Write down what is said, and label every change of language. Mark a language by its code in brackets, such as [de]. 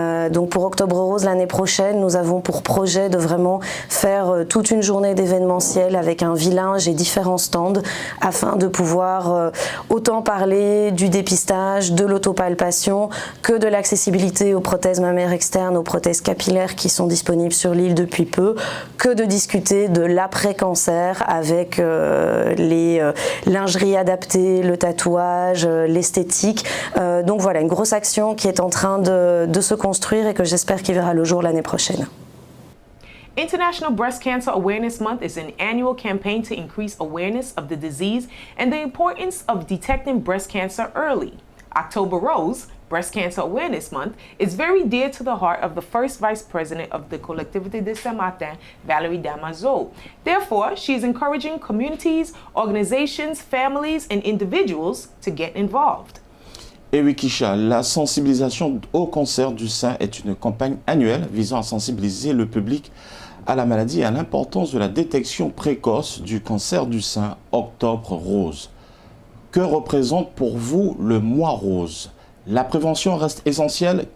[fr] Donc pour Octobre Rose l'année prochaine, nous avons pour projet de vraiment faire toute une journée d'événementiel avec un village et différents stands afin de pouvoir autant parler du dépistage, de l'autopalpation que de l'accessibilité aux prothèses mammaires externes, aux prothèses capillaires qui sont disponibles sur l'île depuis peu, que de discuter de l'après-cancer avec les lingeries adaptées, le tatouage, l'esthétique. Donc voilà, une grosse action qui est en train de se construire et que j'espère qu'il verra le jour l'année prochaine. [en] International Breast Cancer Awareness Month is an annual campaign to increase awareness of the disease and the importance of detecting breast cancer early. October Rose Breast Cancer Awareness Month is very dear to the heart of the first Vice President of the Collectivité de Saint-Martin, Valérie Damazo. Therefore, she is encouraging communities, organizations, families, and individuals to get involved. [fr] Et oui, Kisha, la sensibilisation au cancer du sein est une campagne annuelle visant à sensibiliser le public à la maladie et à l'importance de la détection précoce du cancer du sein, Octobre Rose. Que représente pour vous le mois rose? La prévention reste essentielle.